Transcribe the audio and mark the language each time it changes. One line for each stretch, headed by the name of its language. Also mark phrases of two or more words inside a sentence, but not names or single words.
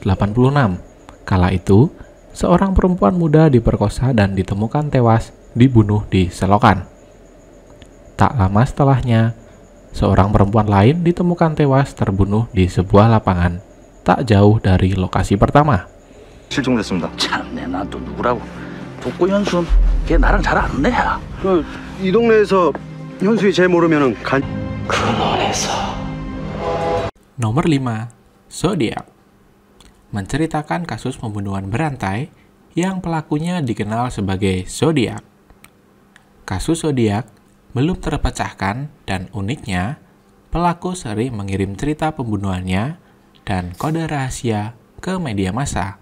Indonesian: Kala itu, seorang perempuan muda diperkosa dan ditemukan tewas dibunuh di selokan. Tak lama setelahnya, seorang perempuan lain ditemukan tewas terbunuh di sebuah lapangan tak jauh dari lokasi pertama.
Korean: 실종됐습니다. 참내 난 또 누구라고? 독고 현수는 걔 나랑 잘 안 돼. 이 동네에서 현수이 쟤 모르면은
Indonesian: Nomor 5, Zodiac. Menceritakan kasus pembunuhan berantai yang pelakunya dikenal sebagai Zodiac. Kasus Zodiac belum terpecahkan dan uniknya, pelaku sering mengirim cerita pembunuhannya dan kode rahasia ke media massa.